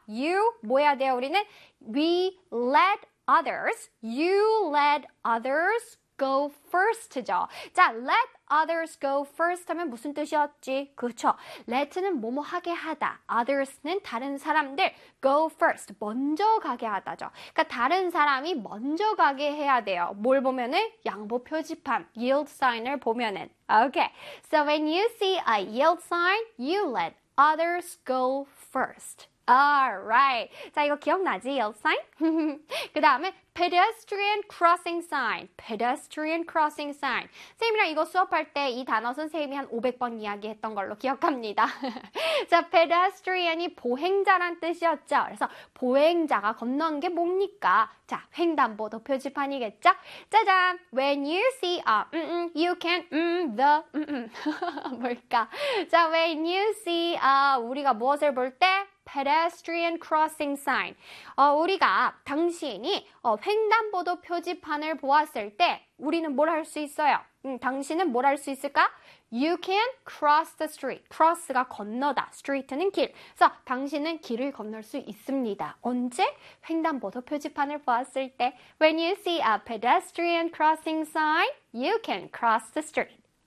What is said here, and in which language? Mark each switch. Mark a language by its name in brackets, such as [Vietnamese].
[English] You, [Korean] 뭐 해야 돼요? 우리는 [English] we let others, you let others go first죠. [Korean] 자, [English] let others go first [Korean] 하면 무슨 뜻이었지? 그쵸. let는 뭐뭐 하게 하다. others는 다른 사람들. go first, 먼저 가게 하다죠. 그러니까 다른 사람이 먼저 가게 해야 돼요. 뭘 보면은? 양보 표지판, yield sign을 보면은. [English] Okay, so when you see a yield sign, you let others go first. Alright, [Korean] 자 이거 기억나지? yield sign? 그 다음에 [English] pedestrian crossing sign, pedestrian crossing sign. [Korean] 선생님이랑 이거 수업할 때이 단어 선생님이 한 500번 이야기했던 걸로 기억합니다. 자, pedestrian이 보행자란 뜻이었죠. 그래서 보행자가 건너는 게 뭡니까? 자, 횡단보도 표지판이겠죠? 짜잔! [English] When you see a, you can, the, [Korean] 뭘까? [English] 자, when you see a, [Korean] 우리가 무엇을 볼 때? [English] pedestrian crossing sign. [Korean] 우리가 당신이 횡단보도 표지판을 보았을 때 우리는 뭘할수 있어요? 당신은 뭘할수 있을까? [English] You can cross the street. [Korean] Cross가 건너다. Street는 길. 그래서 당신은 길을 건널 수 있습니다. 언제? 횡단보도 표지판을 보았을 때. [English] When you see a pedestrian crossing sign, you can cross the street.